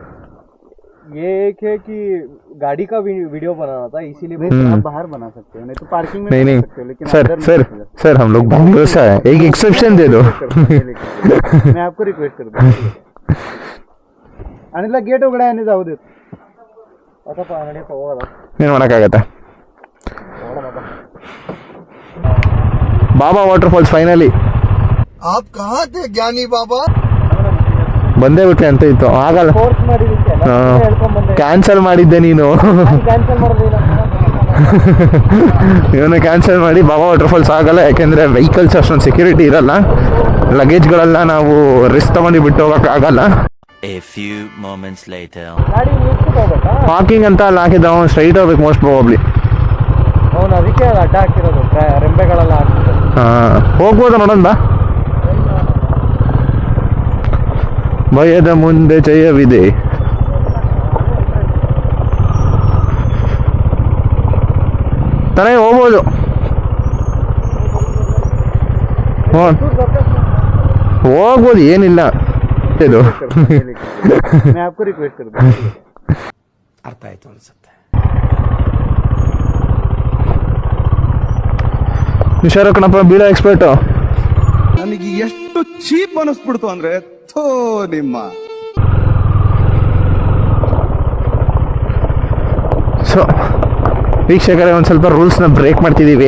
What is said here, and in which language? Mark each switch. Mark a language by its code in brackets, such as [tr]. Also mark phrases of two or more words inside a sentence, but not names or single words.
[hi] ये एक है कि गाड़ी का वीडियो बनाना था, इसीलिए आप बाहर बना सकते हो, नहीं तो पार्किंग में नहीं बना नहीं सकते हो, लेकिन सर अंदर नहीं सर बना सकते। सर हम लोग बैंगलोर से आए, एक एक्सेप्शन दे दो। मैं आपको रिक्वेस्ट कर दूँ [mr] अनिला गेट उघडा आणि जाऊ देत आता पाहणे पोवाला [kn] ಏನು ಮಾಡೋಕ್ಕಾಗತ್ತೆ. ಬಾಬಾ ವಾಟರ್ ಫಾಲ್ಸ್ ಫೈನಲಿ [hi] आप कहाँ थे ज्ञानी बाबा? [kn] ಬಂದೇ ಬಿಟ್ಟೆ ಅಂತ ಇತ್ತು, ಆಗಲ್ಲ. ಫೋರ್ಸ್ ಮಾಡಿದಕ್ಕೆ ಹೇಳ್ಕೊಂಡ್ ಬಂದೆ. ಕ್ಯಾನ್ಸಲ್ ಮಾಡಿದ್ದೆ ನೀನು. ಕ್ಯಾನ್ಸಲ್ ಮಾಡಿದ್ರಿ ಇವನು ಕ್ಯಾನ್ಸಲ್ ಮಾಡಿ ಬಾಬಾ ವಾಟರ್ ಫಾಲ್ಸ್ ಆಗಲ್ಲ, ಯಾಕೆಂದರೆ ವೆಹಿಕಲ್ಸ್ ಅಷ್ಟೊಂದು ಸೆಕ್ಯೂರಿಟಿ ಇರಲ್ಲ, ಲಗೇಜ್ಗಳೆಲ್ಲ ನಾವು ರಿಸ್ಕ್ ತಗೊಂಡು ಬಿಟ್ಟು ಹೋಗೋಕ್ಕಾಗಲ್ಲ. [en] A few moments later. [kn] ಗಾಡಿ ನಿಲ್ಸ್ಬಿಟ್ಟು ಹೋಗ್ಬೇಕಾ? ಪಾರ್ಕಿಂಗ್ ಅಂತ ಅಲ್ಲಿ ಹಾಕಿದ್ದ, ಅವ್ನು ಸ್ಟ್ರೈಟ್ ಹೋಗ್ಬೇಕು [en] most probably. [kn] ಅವನು ಅದಕ್ಕೆ ಅದು ಅಡ್ಡ ಹಾಕಿರೋದು, ರೆಂಬೆಗಳೆಲ್ಲ ಹಾಕ್ತಿರೋದು. ಹಾಂ ಹೋಗ್ಬೋದ ನೋಡೋಣ ಬಾ. ಭಯದ ಮುಂದೆ ಜಯವಿದೆ. ತಾನೇ ಹೋಗ್ಬೋದು. ಹೋಗ್ಬೋದು, ಏನಿಲ್ಲ ಇದು. [hi] मैं आपको रिक्वेस्ट कर दूँ [kn] ಅರ್ಥ ಆಯ್ತು ಅನ್ಸುತ್ತೆ. ಹುಷಾರು ಕಣಪ್ಪ, ಬೀಳೋ ಎಕ್ಸ್ಪರ್ಟು. ನನಗೆ ಎಷ್ಟು ಚೀಪ್ ಅನಿಸ್ಬಿಡ್ತು ಅಂದ್ರೆ ಥೋ ನಿಮ್ಮ. ಸೊ ವೀಕ್ಷಕರೇ, ಒಂದು ಸ್ವಲ್ಪ ರೂಲ್ಸ್ನ ಬ್ರೇಕ್ ಮಾಡ್ತಿದ್ದೀವಿ.